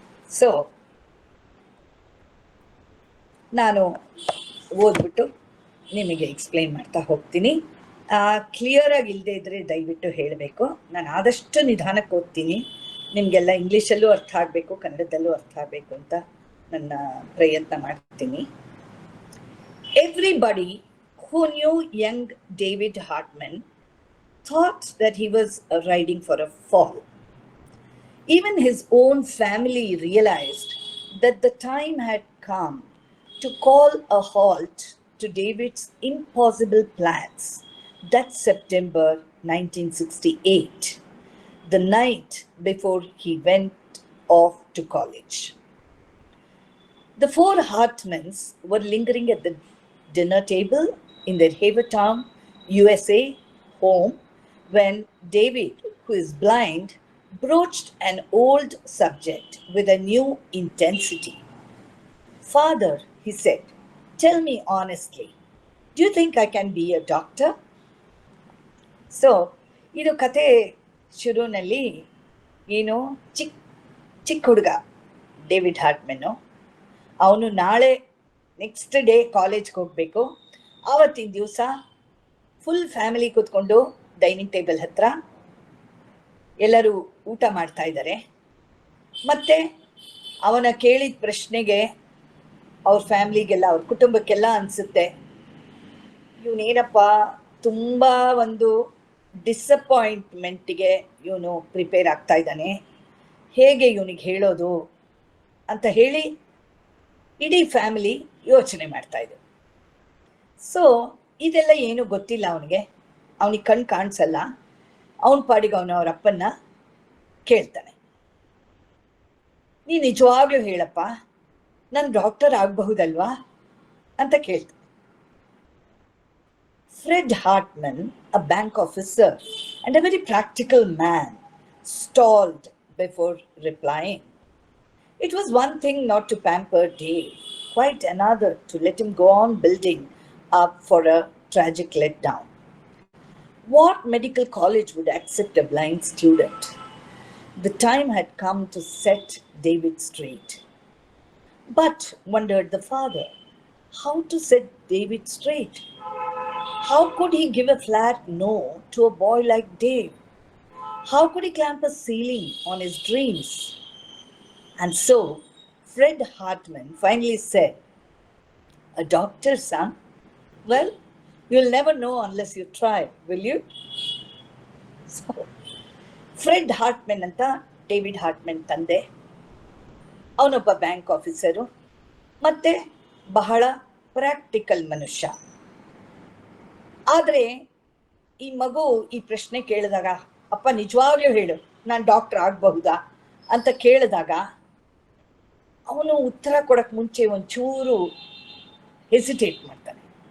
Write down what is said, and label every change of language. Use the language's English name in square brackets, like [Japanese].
[Kannada] So ನಾನು ಓದ್ಬಿಟ್ಟು ನಿಮಗೆ explain ಮಾಡ್ತಾ ಹೋಗ್ತೀನಿ. ಕ್ಲಿಯರ್ ಆಗಿ ಇಲ್ಲದೆ ಇದ್ದರೆ ದಯವಿಟ್ಟು ಹೇಳಬೇಕು. ನಾನು ಆದಷ್ಟು ನಿಧಾನಕ್ಕೆ ಓದ್ತೀನಿ. ನಿಮಗೆಲ್ಲ ಇಂಗ್ಲೀಷಲ್ಲೂ ಅರ್ಥ ಆಗಬೇಕು, ಕನ್ನಡದಲ್ಲೂ ಅರ್ಥ ಆಗಬೇಕು ಅಂತ ನನ್ನ ಪ್ರಯತ್ನ ಮಾಡ್ತೀನಿ. [English] Everybody who knew young David Hartman thought that he was riding for a fall. Even his own family realized that the time had come to call a halt to David's impossible plans. That September 1968, the night before he went off to college. The four Hartmans were lingering at the dinner table in their Havertown, USA home when David, who is blind, broached an old subject with a new intensity. "Father," he said, "tell me honestly, do you think I can be a doctor?" [Kannada] So ಇದು ಕತೆ ಶುರುನಲ್ಲಿ ಏನು ಚಿಕ್ಕ ಹುಡುಗ David ಹಾರ್ಟ್ಮನ್ನು. ಅವನು ನಾಳೆ next day ಕಾಲೇಜ್ಗೆ ಹೋಗಬೇಕು. ಆವತ್ತಿನ ದಿವಸ ಫುಲ್ ಫ್ಯಾಮಿಲಿ ಕೂತ್ಕೊಂಡು ಡೈನಿಂಗ್ ಟೇಬಲ್ ಹತ್ರ ಎಲ್ಲರೂ ಊಟ ಮಾಡ್ತಾ ಇದ್ದಾರೆ. ಮತ್ತು ಅವನ ಕೇಳಿದ ಪ್ರಶ್ನೆಗೆ ಅವ್ರ ಫ್ಯಾಮ್ಲಿಗೆಲ್ಲ, ಅವ್ರ ಕುಟುಂಬಕ್ಕೆಲ್ಲ ಅನಿಸುತ್ತೆ ಇವನೇನಪ್ಪ ತುಂಬ ಒಂದು ಡಿಸಪಾಯಿಂಟ್ಮೆಂಟಿಗೆ ಇವನು ಪ್ರಿಪೇರ್ ಆಗ್ತಾ ಇದ್ದಾನೆ, ಹೇಗೆ ಇವನಿಗೆ ಹೇಳೋದು ಅಂತ ಹೇಳಿ ಇಡೀ ಫ್ಯಾಮಿಲಿ ಯೋಚನೆ ಮಾಡ್ತಾ ಇದ್ರು. ಸೊ ಇದೆಲ್ಲ ಏನೂ ಗೊತ್ತಿಲ್ಲ ಅವನಿಗೆ, ಅವನಿಗೆ ಕಣ್ಣು ಕಾಣಿಸಲ್ಲ. ಅವನ ಪಾಡಿಗೆ ಅವ್ರ ಅಪ್ಪನ್ನ ಕೇಳ್ತಾನೆ, ನೀ ನಿಜವಾಗ್ಲೂ ಹೇಳಪ್ಪ, ನಾನು ಡಾಕ್ಟರ್ ಆಗಬಹುದಲ್ವಾ ಅಂತ ಕೇಳ್ತಾನೆ. [English] Fred Hartman, a bank officer and a very practical man, stalled before replying. It was one thing not to pamper Dave, quite another to let him go on building up for a tragic letdown. What medical college would accept a blind student? The time had come to set David straight. But, wondered the father, how to set David straight? How could he give a flat no to a boy like Dave? How could he clamp a ceiling on his dreams? And so, Fred Hartman finally said, a doctor, son? Well, you'll never know unless you try, will you? [Kannada] So, Fred ಹಾರ್ಟ್ಮೆನ್ ಅಂತ David ಹಾರ್ಟ್ಮೆನ್ ತಂದೆ. ಅವನೊಬ್ಬ bank officer ಮತ್ತೆ ಬಹಳ practical ಮನುಷ್ಯ. ಆದರೆ ಈ ಮಗು ಈ ಪ್ರಶ್ನೆ ಕೇಳಿದಾಗ, ಅಪ್ಪ ನಿಜವಾಗ್ಲೂ ಹೇಳು, ನಾನು ಡಾಕ್ಟರ್ ಆಗಬಹುದಾ ಅಂತ ಕೇಳಿದಾಗ ಅವನು ಉತ್ತರ ಕೊಡಕ್ ಮುಂಚೆ ಒಂಚೂರು ಹೆಸಿಟೇಟ್ ಮಾಡ್ತಾನೆ.